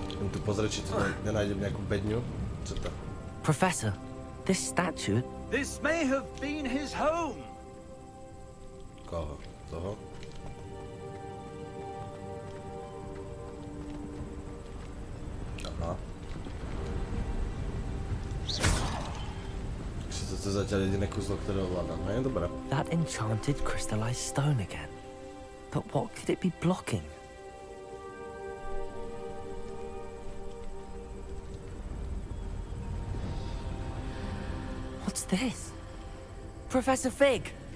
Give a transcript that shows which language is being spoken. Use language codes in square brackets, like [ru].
[sk] Tu pozrieť, či tu nenájdem nejakú bedňu. Čo to? [en] Professor, this statue... This may have been his home. [sk] Koho? Toho? Aha. Takže toto je zatiaľ jediné kúzlo, ktoré ovládam. No je dobré. [en] That enchanted crystallized stone again. But what could it be blocking? What's this? Professor Fig!